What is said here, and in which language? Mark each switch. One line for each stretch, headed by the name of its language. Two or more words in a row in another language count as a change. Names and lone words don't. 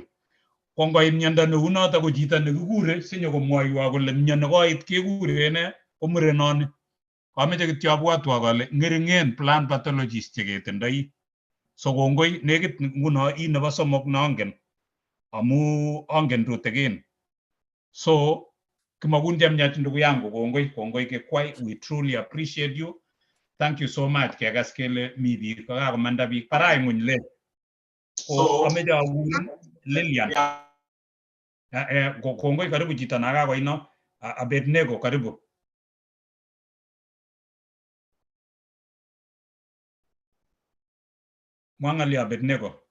Kalenjin: Ko ngoib miondo neu noto ko chito nekikure sinyo komwoiwo kole mioni koit kekure ne ko murenoni. Kameche kityo abwatwa kole ngeringen
English: plant pathologist
Kalenjin: cheketindoi. So kongoi nekit nguno nebo somok nongen amu angen tutigin. So kimakun chemyach
Swahili: ndugu yangu
Kalenjin: kongoi Kikwai,
English: we truly appreciate you. Thank you so much
Kalenjin: kekas kele mi biik kakomanda biik parai ng'uny le. Ko ameche akurin Lilian. Kongoi karibu chito nakakoino Abednego karibu. Mwangali Abednego.